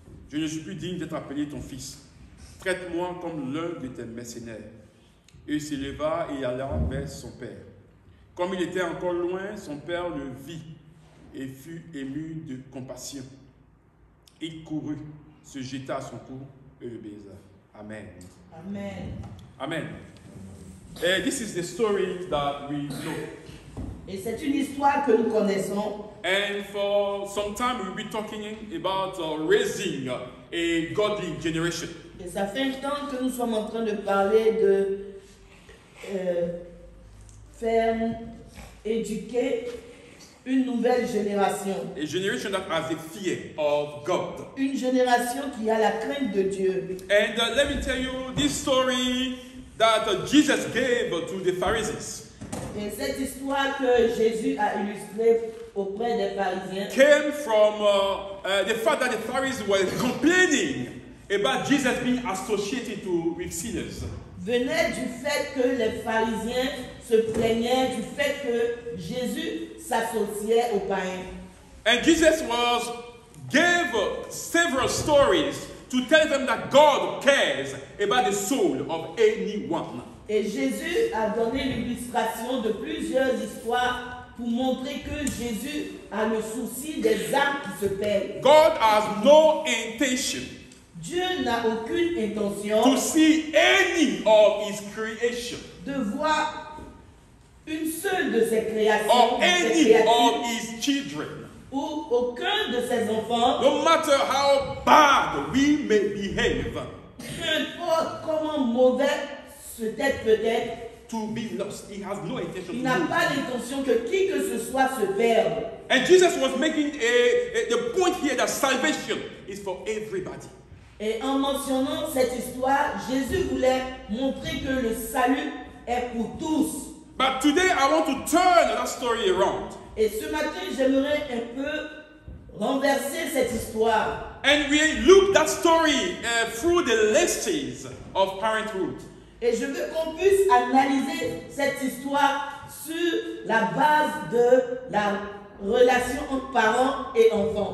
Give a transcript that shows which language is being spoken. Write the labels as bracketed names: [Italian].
[French] Je ne suis plus digne d'être appelé ton fils. Traite-moi comme l'un de tes mercenaires. Et il s'éleva et alla vers son père. Comme il était encore loin, son père le vit et fut ému de compassion. Il courut, se jeta à son cou et le baisa. Amen. Amen. Amen. [English] This is the story that we know. [French] Et c'est une histoire que nous connaissons. [English] And for some time we'll be talking about raising a godly generation. [French] Et ça fait un temps que nous sommes en train de parler de faire éduquer une nouvelle génération. [English] A generation that has a fear of God. [French] Une génération qui a la crainte de Dieu. [English] And let me tell you this story that Jesus gave to the Pharisees. [French] Et cette histoire que Jésus a illustrée auprès des pharisiens [English] Came from the fact that the Pharisees were complaining about Jesus being associated with sinners. [French] venait du fait que les pharisiens se plaignaient du fait que Jésus s'associait aux païens. [English] And Jesus gave several stories to tell them that God cares about the soul of anyone. [French] Et Jésus a donné l'illustration de plusieurs histoires pour montrer que Jésus a le souci des âmes qui se perdent. [English] God has no intention [French] Dieu n'a aucune intention [English] to see any of his creation [French] de voir une seule de ses créations, [English] or [French] de ses [English] any [French] créatures, [English] of his children, [French] ou aucun de ses enfants, [English] no matter how bad we may behave, [French] peu importe comment mauvais peut-être, [English] to be lost. He has no intention [French] il n'a [English] lose. [French] pas l'intention que qui que ce soit se perde. [English] And Jesus was making the point here that salvation is for everybody. [French] Et en mentionnant cette histoire, Jésus voulait montrer que le salut est pour tous. [English] But today I want to turn that story around. [French] Et ce matin, j'aimerais un peu renverser cette histoire. [English] And we look that story through the lenses of parenthood. [French] Et je veux qu'on puisse analyser cette histoire sur la base de la relation entre parents et enfants.